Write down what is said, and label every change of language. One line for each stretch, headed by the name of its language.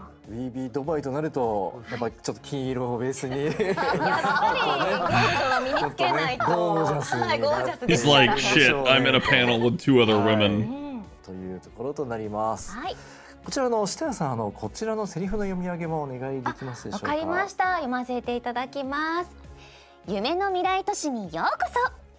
Japanese: BB ドバイとなるとやっぱりちょっと金色をベースに。やっぱりゴールドを身につけないと。ゴージャス。はい、ゴージャスで
English: He's
Japanese: すから。
English: like, shit, I'm in a panel with two other women.
Japanese: というところとなります。はい。こちらの設楽さん、こちらのセリフの読み上げもお願いできますでしょうか。わかりました。読ませていただきます。夢の未来都市にようこそ。